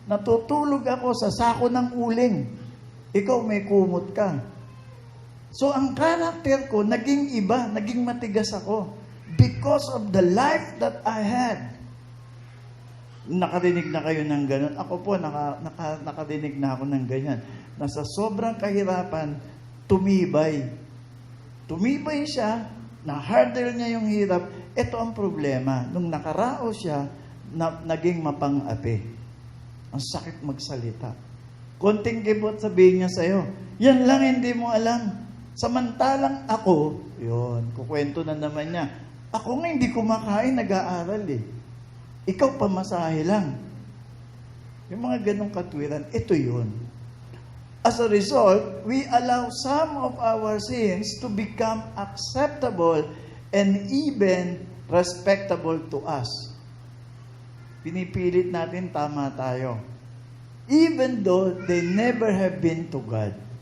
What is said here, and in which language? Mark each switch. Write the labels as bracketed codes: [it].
[tl] Natutulog ako sa sako ng uling. Ikaw may kumot ka. So, ang karakter ko, naging iba, naging matigas ako. [en] Because of the life that I had. [tl] Nakarinig na kayo ng ganun. Ako po, nakarinig na ako ng ganyan. Nasa sobrang kahirapan, tumibay. Tumibay siya, na-hurdle niya yung hirap. Ito ang problema. Nung nakaraos siya, naging mapang-api. Ang sakit magsalita. Konting kibot sabihin niya sa'yo, yan lang hindi mo alam. Samantalang ako, yun, kukwento na naman niya, ako nga hindi kumakain, nag-aaral eh. Ikaw pamasahe lang. Yung mga ganong katwiran, ito yun. [en] As a result, we allow some of our sins to become acceptable and even respectable to us. [tl] Pinipilit natin tama tayo. [en] Even though they never have been to God.